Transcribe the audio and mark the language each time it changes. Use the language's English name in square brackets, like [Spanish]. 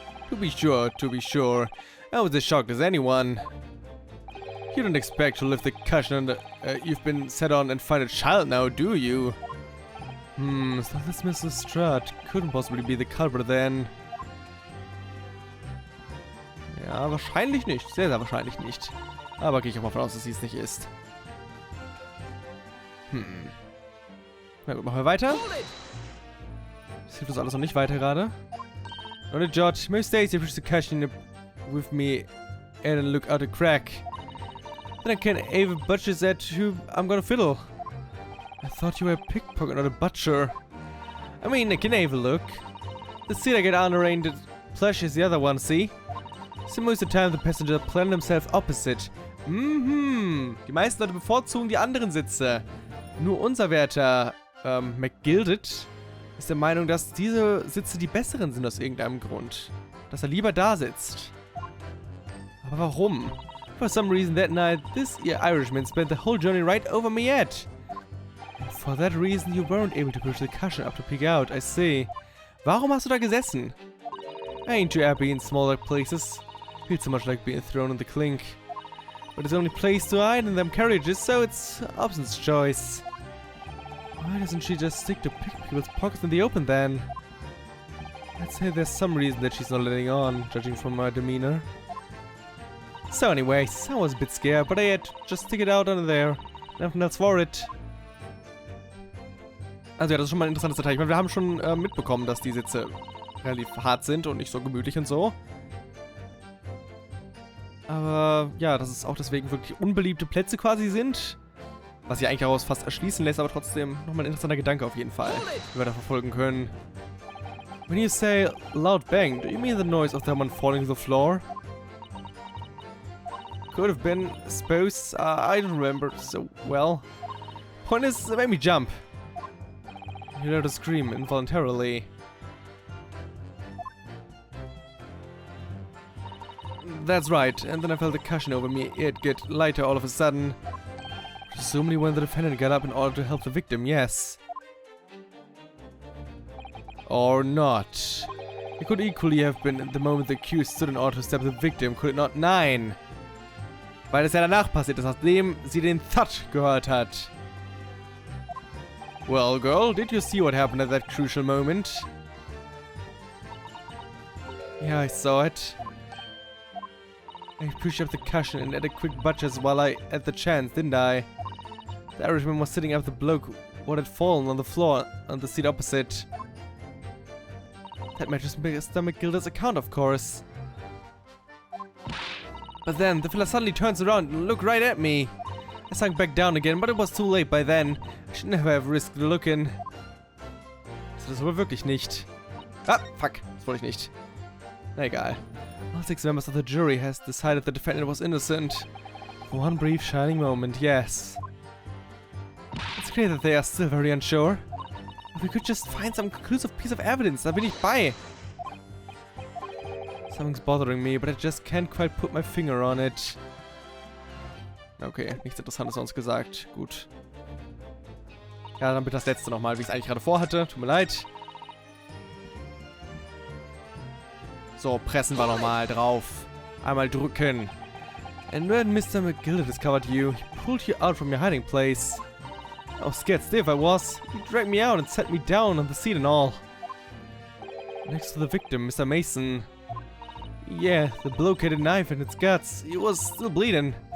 [English] To be sure. I was as shocked as anyone. You don't expect to lift the cushion you've been set on and find a child now, do you? So this Mrs. Strutt couldn't possibly be the culprit then. [German] Ja, wahrscheinlich nicht. Sehr, sehr wahrscheinlich nicht. Aber gehe ich auch mal von aus, dass sie es nicht ist. Na gut, machen wir weiter. Das hilft uns alles noch nicht weiter gerade. Und der [English] George, Miss Stacy pushed the cushion with me and look out a crack. Then I can't even butchers at who I'm gonna fiddle. I thought you were a pickpocket, not a butcher. I mean, I can have a look. The seat I get under ain't as plush as the other one, see? So most of the time the passengers plan themselves opposite. [German] Die meisten Leute bevorzugen die anderen Sitze. Nur unser Werter, McGilded, ist der Meinung, dass diese Sitze die besseren sind aus irgendeinem Grund. Dass er lieber da sitzt. Aber warum? [English] For some reason that night, this Irishman spent the whole journey right over me head. for that reason you weren't able to push the cushion up to peek out, I see. [German] Warum hast du da gesessen? [English] Ain't you happy in smaller places? Feels so much like being thrown in the clink. But it's the only place to hide in them carriages, so it's Hobson's choice. Why doesn't she just stick to pick people's pockets in the open then? I'd say there's some reason that she's not letting on, judging from her demeanor. So anyways, I was a bit scared, but I had to just stick it out under there. Nothing else for it. [German] Also ja, das ist schon mal ein interessantes Detail. Ich meine, wir haben schon mitbekommen, dass die Sitze relativ hart sind und nicht so gemütlich und so. Aber ja, dass es auch deswegen wirklich unbeliebte Plätze quasi sind. Was sich eigentlich daraus fast erschließen lässt, aber trotzdem nochmal ein interessanter Gedanke auf jeden Fall, den wir da verfolgen können. [English] When you say loud bang, do you mean the noise of someone falling to the floor? Could have been, I suppose. I don't remember so well. Point is, it made me jump. You heard her scream involuntarily. That's right, and then I felt the cushion over me. It get lighter all of a sudden. Presumably when the defendant got up in order to help the victim, yes. Or not. It could equally have been at the moment the accused stood in order to stab the victim, could it not? [German] Nein! Weil es ja danach passiert ist, nachdem sie den Thud gehört hat. [English] Well, girl, did you see what happened at that crucial moment? Yeah, I saw it. I pushed up the cushion and had a quick butchers while I had the chance, didn't I? The Irishman was sitting up the bloke what had fallen on the floor on the seat opposite. That matches Mr. McGilda's account, of course. But then, the fella suddenly turns around and looked right at me. I sank back down again, but it was too late by then. I should never have risked looking. [German] So das aber wirklich nicht. Ah, fuck. Das wollte ich nicht. Na egal. [English] All 6 members of the jury has decided the defendant was innocent. For one brief shining moment, yes. It's clear that they are still very unsure. If we could just find some conclusive piece of evidence, [German] da bin ich bei. [English] Something's bothering me, but I just can't quite put my finger on it. [German] Okay, nichts Interessantes sonst gesagt. Gut. Ja, dann bitte das letzte nochmal, wie ich es eigentlich gerade vorhatte. Tut mir leid. So, pressen wir nochmal drauf. Einmal drücken. [English] And when Mr. McGilda discovered you, he pulled you out from your hiding place. I was scared stiff, I was. He dragged me out and set me down on the seat and all. Next to the victim, Mr. Mason. Yeah, the bloke had a knife in its guts. He was still bleeding.